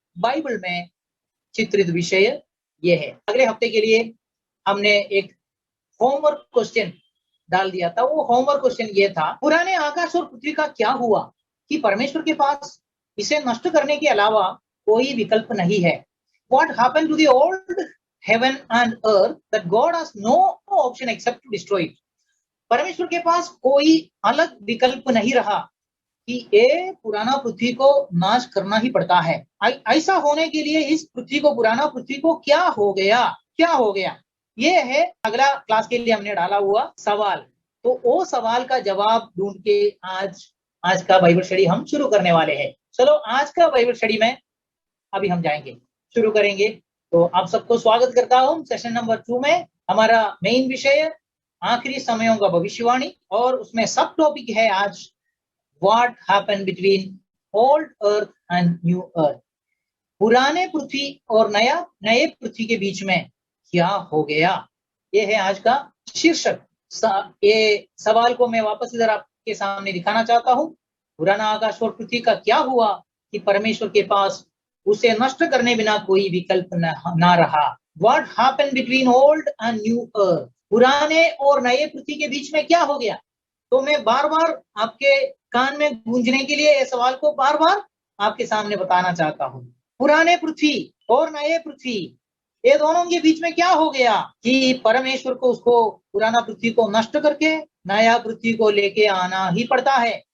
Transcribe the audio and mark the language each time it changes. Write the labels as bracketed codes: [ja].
[hi] Bible में चित्रित विषय ये है। अगले हफ्ते के लिए हमने एक होमवर्क क्वेश्चन डाल दिया था। वो होमवर्क क्वेश्चन ये था, पुराने आकाश और पृथ्वी का क्या हुआ कि परमेश्वर के पास इसे नष्ट करने के अलावा कोई विकल्प नहीं है। [en] What happened to the old heaven and earth that God has no option except to destroy it? [hi] परमेश्वर के पास कोई अलग विकल्प नहीं रहा कि ये पुराना पृथ्वी को नाश करना ही पड़ता है। ऐसा होने के लिए इस पृथ्वी को, पुराना पृथ्वी को क्या हो गया, क्या हो गया? ये है अगला क्लास के लिए हमने डाला हुआ सवाल। तो वो सवाल का जवाब ढूंढ के आज का बाइबल स्टडी हम शुरू करने वाले हैं। चलो आज का बाइबल स्टडी में अभी हम जाएंगे, शुरू करेंगे। तो आप सबको स्वागत करता हूँ सेशन नंबर 2 में। हमारा मेन विषय आखिरी समयों का भविष्यवाणी, और उसमें सब टॉपिक है आज [en] What happened between old earth and new earth? [hi] पुराने पृथ्वी और नए पृथ्वी के बीच में क्या हो गया, ये है आज का शीर्षक। ये सवाल को मैं वापस इधर आपके सामने दिखाना चाहता हूँ। पुराना आकाश और पृथ्वी का क्या हुआ कि परमेश्वर के पास उसे नष्ट करने बिना कोई विकल्प ना रहा। [en] What happened between old and new earth? [hi] पुराने और नए पृथ्वी के बीच में क्या हो गया? तो मैं बार बार आपके कान में गूंजने के लिए इस सवाल को बार बार आपके सामने बताना चाहता हूँ। पुराने पृथ्वी और नए पृथ्वी, ये दोनों के बीच में क्या हो गया कि परमेश्वर को उसको पुराना पृथ्वी को नष्ट करके नया पृथ्वी को लेके आना ही पड़ता है।